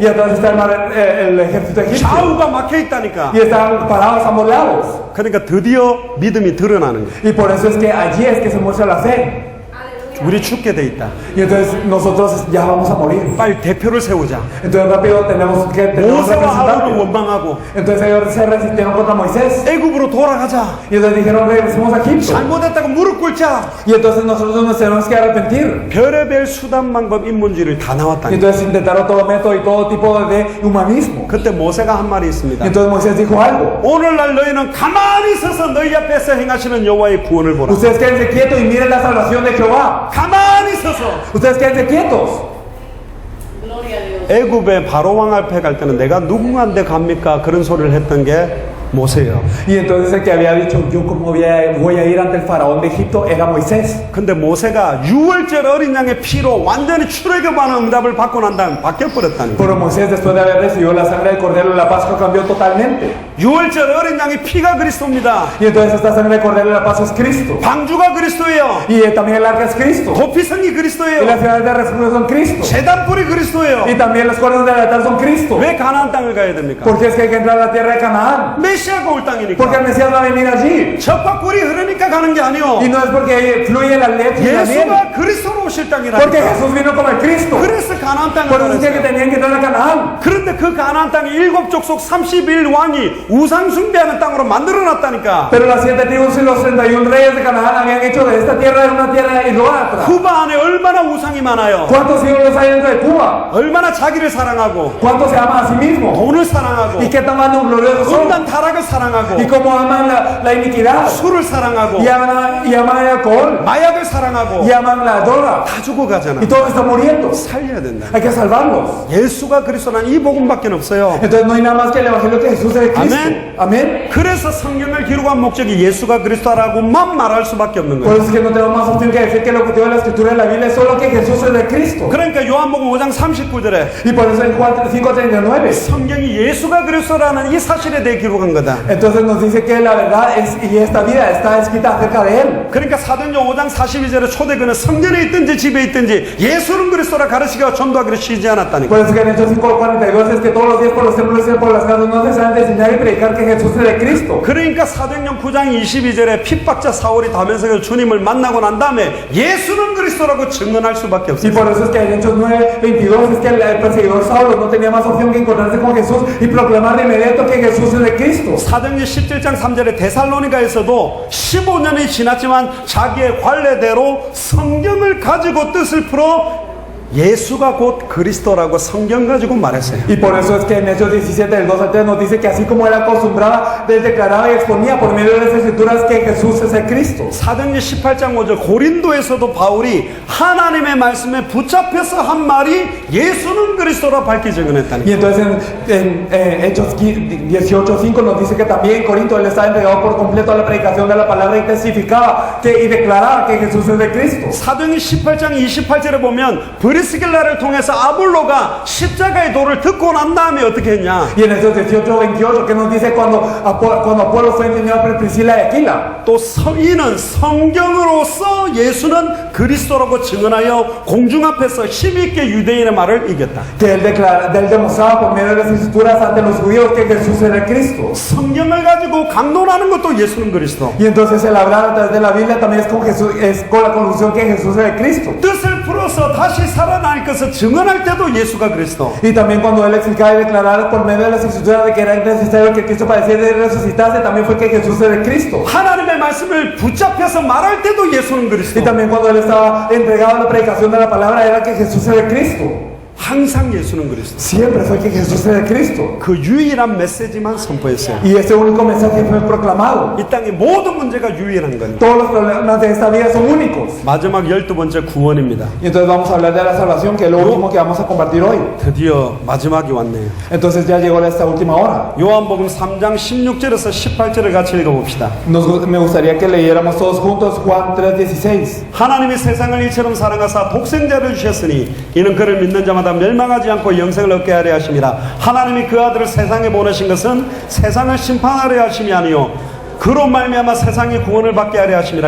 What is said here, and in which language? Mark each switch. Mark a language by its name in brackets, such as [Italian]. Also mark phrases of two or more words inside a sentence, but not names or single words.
[Spanish] Y atrás está el ejército egipcio. [Korean] 좌우가 막혀있다니까. [Spanish] Y estaban parados a ambos lados. [Korean] 그러니까 드디어 믿음이 드러나는 거야. [Spanish] Y por eso es que allí es que se muestra la fe. [Korean] 우리 죽게 돼 있다. [Spanish] Y entonces nosotros ya vamos a morir. [Korean] 빨리 대표를 세우자. [Spanish] Entonces rápido tenemos que tener un [Korean] 모세와 아론을 [Spanish] representante. [Korean] 원망하고 [Spanish] Entonces ellos se resistieron contra Moisés. [Korean] 애굽으로 돌아가자. [Spanish] Y entonces dijeron regresemos a Egipto. [Korean] 잘못했다고 무릎 꿇자. [Spanish] Y entonces nosotros nos tenemos que arrepentir. [Korean] 별의별 수단 방법 인문주의를 다 [Spanish] Y [Korean] 나왔다. [Spanish] entonces intentaron todo método y todo tipo de humanismo. [Korean] 그때 모세가 한 말이 [Spanish] Y [Korean] 있습니다. [Spanish] entonces Moisés dijo algo. [Korean] 오늘날 너희는 가만히 서서 너희 앞에서 행하시는 여호와의 구원을 보라. [Spanish] Ustedes quédense quietos y miren la salvación de Jehová. [Korean] 가만히 서서 [Spanish] Ustedes quédense quietos. [Korean] 애굽의 바로 왕 앞에 갈 때는 내가 누구한테 갑니까? 그런 소리를 했던 게 모세예요. [Spanish] Y entonces el que había dicho, yo como voy a ir ante el faraón de Egipto, era Moisés. [Korean] 근데 모세가 6월절 어린 양의 피로 완전히 출애굽하는 응답을 받고 난 다음 바뀌어버렸다는 거예요. [Spanish] Pero Moisés, después de haber recibido la sangre del cordero de la Pascua, cambió totalmente. [Korean] 6월절 어린 양의 피가 그리스도입니다. [Spanish] Y entonces esta sangre del cordero de la Pascua es Cristo. [Korean] 방주가 그리스도예요. [Spanish] Y también el arca es Cristo. [Korean] 도피성이 [Spanish] Y [Korean] 그리스도예요. [Spanish] las ciudades de refugio son Cristo. [Korean] 제단불이 그리스도예요. [Spanish] Y también los cuernos del altar son Cristo. [Korean] 왜 가나안 땅을 가야 됩니까? [Spanish] Porque es que hay que entrar a la tierra de Canaán. [Korean] 메시아가 올 [Spanish] Porque el [Korean] 땅이니까. [Spanish] Mesías va a venir allí. [Korean] 젖과 꿀이 흐르니까 가는 게 아니요. [Spanish] Y no es porque fluye la leche y la miel. [Korean] 예수가 그리스도로 오실 [Spanish] Porque [Korean] 땅이라니까. [Spanish] Jesús vino como el Cristo. [Korean] 그래서 가나안 땅을 [Spanish] Por eso es que [Korean] 가랬어요. [Spanish] tenían que entrar a Canaán. [Korean] 그런데 그 가나안 땅이 7족속 31왕이 우상 숭배하는 땅으로 만들어놨다니까. [Spanish] Pero las 7 tribus y los 31 reyes de Canaán habían hecho de esta tierra una tierra idólatra. [Korean] 쿠바 안에 얼마나 우상이 많아요. [Spanish] ¿Cuántos ídolos hay dentro de Cuba? [Korean] 얼마나 자기를 사랑하고 [Spanish] ¿Cuántos se aman a sí mismos? [Korean] 돈을 사랑하고 [Spanish] ¿Y qué tan gloriosos son? [Korean] 음란 타락을 사랑하고 [Spanish] ¿Y cómo aman la iniquidad? [Korean] 술을 사랑하고 [Spanish] Y aman el alcohol. [Korean] 마약을 사랑하고 [Spanish] Y aman la droga. [Korean] 다 죽어가잖아. [Spanish] Y todos están muriendo. [Korean] 살려야 된다. [Spanish] Hay que salvarlos. [Korean] 예수가 그리스도는 이 복음밖에 없어요. [Spanish] Entonces no hay nada más que el evangelio que Jesús es el Cristo. Amén. Amén. [Korean] 그래서 성경을 기록한 목적이 예수가 그리스도라고만 말할 수밖에 없는 [Spanish] Por [Korean] 거예요. [Spanish] eso es que no tenemos más opción que decir que el objetivo de la escritura de la Biblia es solo que Jesús es el Cristo. [Korean] 그러니까 요한복음 5장 39절에 [Spanish] Y por eso en Juan 5:39 [Korean] 성경이 예수가 그리스도라는 이 사실에 대해 기록한 거다. [Spanish] entonces nos dice que la verdad es, y esta vida está escrita acerca de Él. [Korean] 그러니까 사도행전 5장 42절에 초대교는 성전에 있든지 집에 있든지 예수는 그리스도라 가르치기와 전도하기를 쉬지 않았다니까. [Spanish] Por eso que en Hechos 5:42 es que todos los días por los templos y por las casas no cesan de enseñar y predicar que Jesús es el Cristo. [Korean] 그러니까 사도행전 9장 22절에 핍박자 사울이 다메섹에서 주님을 만나고 난 다음에 예수는 그리스도라고 증언할 수밖에 [Spanish] Y [Korean] 없어요. [Spanish] por eso es que en Hechos 9:22 es que el perseguidor Saulo no tenía más opción que encontrarse con Jesús y proclamar de inmediato que Jesús es el Cristo. [Korean] 사도행전 17장 3절에 데살로니가에서도 15년이 지났지만 자기의 관례대로 성경을 가지고 뜻을 풀어 예수가 곧 그리스도라고 성경 가지고 말했어요. [Spanish] Y por eso es que en Hechos 17, del 2 al 3, nos dice que así como él acostumbraba, él declaraba y exponía por medio de las escrituras que Jesús es el Cristo. [Korean] 사도행전 18장 5절 고린도에서도 바울이 하나님의 말씀에 붙잡혀서 한 말이 예수는 그리스도라 밝히 증언했다니. [Spanish] Y entonces en Hechos 18:5 nos dice que también en Corinto él estaba entregado por completo a la predicación de la palabra y testificaba y declaraba que Jesús es el Cristo. [Korean] 사도행전 18장 28절에 보면 브리스길라를 통해서 아볼로가 십자가의 도를 듣고 난 다음에 어떻게 했냐? [Spanish] Y en Hechos 18:28 que nos dice cuando Apolo fue enseñado por Priscila y Aquila. [Korean] 또 이는 성경으로서 예수는 그리스도라고 증언하여 공중 앞에서 힘있게 유대인의 말을 이겼다. [Spanish] Que él demostraba por medio de las escrituras ante los judíos que Jesús era el Cristo. [Korean] 성경을 가지고 강론하는 것도 예수는 그리스도. [Spanish] Y entonces el hablar a través de la Biblia también es con Jesús, es con la conclusión que Jesús es el Cristo. [Korean] 뜻을 풀어서 다시 살아날 것을 증언할 때도 예수가 그리스도. [Spanish] Y también cuando él explicaba y declaraba por medio de las escrituras de que era necesario que Cristo padeciera y resucitase, también fue que Jesús es el Cristo. [Korean] 하나님의 말씀을 붙잡혀서 말할 때도 예수는 그리스도. [Spanish] Y también cuando él estaba entregado a la predicación de la palabra era que Jesús era el Cristo. [Korean] 항상 예수는 그리스도. [Spanish] Siempre fue que Jesús era el Cristo. [Korean] 그 유일한 메시지만 선포했어요. [Spanish] Y ese único mensaje fue proclamado. [Korean] 이 땅의 모든 문제가 유일한 거니까. [Spanish] Todos los problemas de esta vida son únicos. [Korean] 마지막 12번째 구원입니다. [Spanish] Y entonces vamos a hablar de la salvación, que es lo último que vamos a compartir hoy. [Korean] 드디어 마지막이 왔네요. [Spanish] Entonces ya llegó esta última hora. [Korean] 요한복음 3장 16절에서 18절을 같이 읽어봅시다. [Spanish] Me gustaría que leyéramos todos juntos Juan 3:16. [Korean] 하나님이 세상을 이처럼 사랑하사 독생자를 주셨으니 이는 그를 믿는 자마다 멸망하지 않고 영생을 얻게 하려 하심이라. 하나님이 그 아들을 세상에 보내신 것은 세상을 심판하려 하심이 아니요 그로 말미암아 세상이 구원을 받게 하려 하심이라.